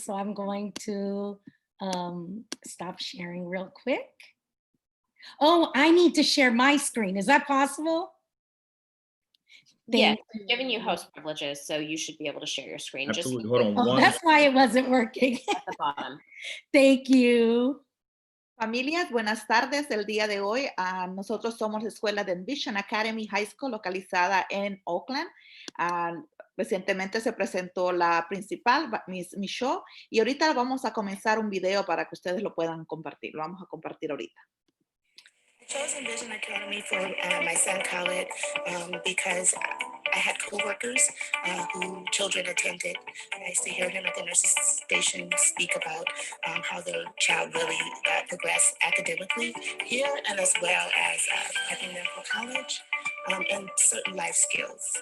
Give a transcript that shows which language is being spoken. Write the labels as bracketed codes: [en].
[en] So I'm going to stop sharing real quick. Oh, I need to share my screen. Is that possible? Yeah, I'm giving you host privileges, so you should be able to share your screen. Absolutely. Hold on. Oh, that's why it wasn't working. At the bottom. Thank you. [es] Familias, buenas tardes. El día de hoy, nosotros somos la escuela de Envision Academy High School localizada en Oakland. Recientemente se presentó la principal, Miss Micho, y ahorita vamos a comenzar un video para que ustedes lo puedan compartir. Lo vamos a compartir ahorita. [en] I chose Envision Academy for my son Khaled because I had coworkers who children attended. I used to hear him at the nurse's station speak about how the child really progressed academically here, and as well as prepping them for college and certain life skills.